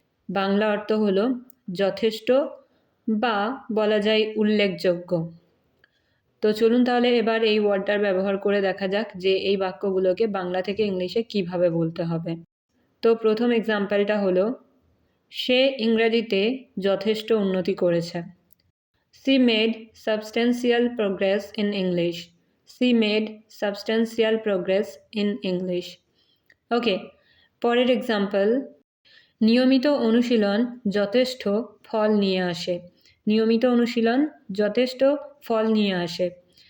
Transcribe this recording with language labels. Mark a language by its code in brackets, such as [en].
[bn] বাংলা অর্থ হলো যথেষ্ট বা বলা যায় উল্লেখযোগ্য। তো চলুন তাহলে এবার এই ওয়ার্ডটার ব্যবহার করে দেখা যাক যে এই বাক্যগুলোকে বাংলা থেকে ইংলিশে কিভাবে বলতে হবে। তো প্রথম এক্সাম্পলটা হলো, সে ইংরেজিতে যথেষ্ট উন্নতি করেছে। [en] She made substantial progress in English. She made substantial progress in English. [bn] ওকে, পরের এক্সাম্পল, নিয়মিত অনুশীলন যথেষ্ট ফল নিয়ে আসে। নিয়মিত অনুশীলন যথেষ্ট ফল নিয়ে আসে।